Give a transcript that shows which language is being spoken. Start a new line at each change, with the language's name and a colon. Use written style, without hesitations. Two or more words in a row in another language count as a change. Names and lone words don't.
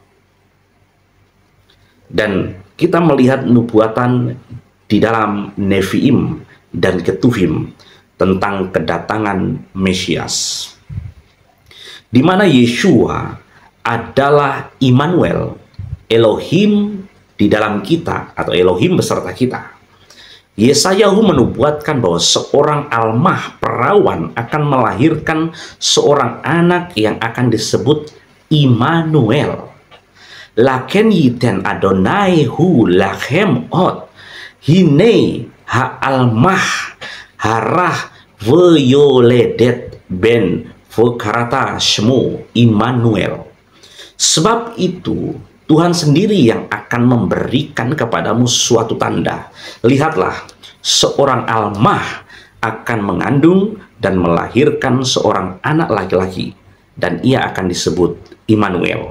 Indonesian: Dan kita melihat nubuatan di dalam Neviim dan Ketuvim tentang kedatangan Mesias, di mana Yeshua adalah Immanuel, Elohim di dalam kita atau Elohim beserta kita. Yesayahu menubuatkan bahwa seorang almah perawan akan melahirkan seorang anak yang akan disebut Immanuel.
Hebrew: לכן יתן אדני הוא לכם אות הנה העלמה הרה וילדת בן וקראת שמו עמנואל.
Indonesian: Sebab itu Tuhan sendiri yang akan memberikan kepadamu suatu tanda. Lihatlah, seorang almah akan mengandung dan melahirkan seorang anak laki-laki, dan ia akan disebut Immanuel.